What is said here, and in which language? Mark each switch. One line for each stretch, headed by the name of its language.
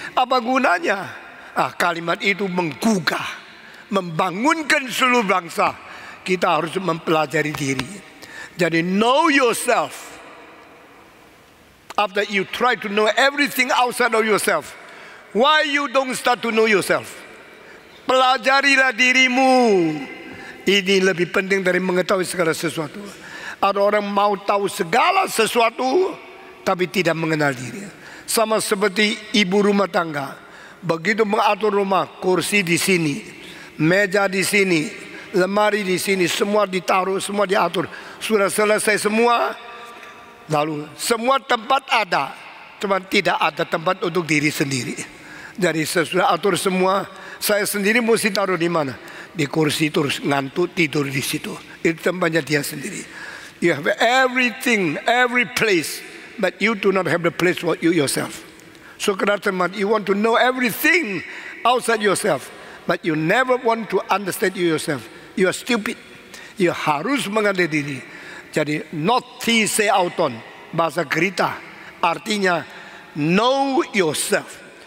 Indonesian: Apa gunanya? Kalimat itu menggugah, membangunkan seluruh bangsa. Kita harus mempelajari diri. Jadi
English: know yourself. After you try to know everything outside of yourself, why you don't start to know yourself?
Indonesian: Pelajarilah dirimu. Ini lebih penting dari mengetahui segala sesuatu. Ada orang mau tahu segala sesuatu tapi tidak mengenal diri. Sama seperti ibu rumah tangga, begitu mengatur rumah, kursi di sini, meja di sini, lemari di sini, semua ditaruh, semua diatur. Sudah selesai semua, lalu semua tempat ada, cuma tidak ada tempat untuk diri sendiri. Jadi sesudah atur semua, saya sendiri mesti taruh di mana? Di kursi, terus ngantuk tidur di situ. Itu tempatnya dia sendiri.
English: You have everything, every place, but you do not have the place for you yourself. So
Indonesian: kenapa
English: you want to know everything outside yourself, but you never want to understand you yourself. You are stupid.
Indonesian: You harus mengenali diri. Jadi
Greek: noti se auton,
Indonesian: bahasa Grita, artinya
English: know yourself.